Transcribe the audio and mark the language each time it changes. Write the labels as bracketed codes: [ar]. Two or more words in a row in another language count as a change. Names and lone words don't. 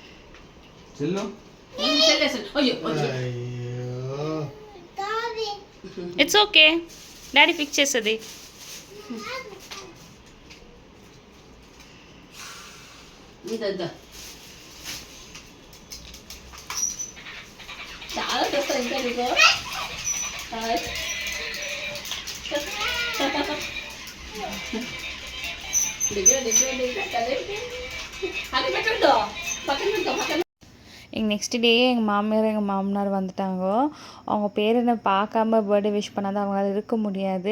[en] It's okay, [te] డాడీ ఫిక్స్ చేస్తుంది. ఇద్దా చాలా తెస్తా ఇంకా నీకు. [ta] எங்கள் [en] next day [ta] எங்கள் மாமியார் எங்கள் மாமனார் வந்துட்டாங்க. அவங்க பேரனை பார்க்காம [en] birthday wish [ta] பண்ணாத அவங்களால இருக்க முடியாது.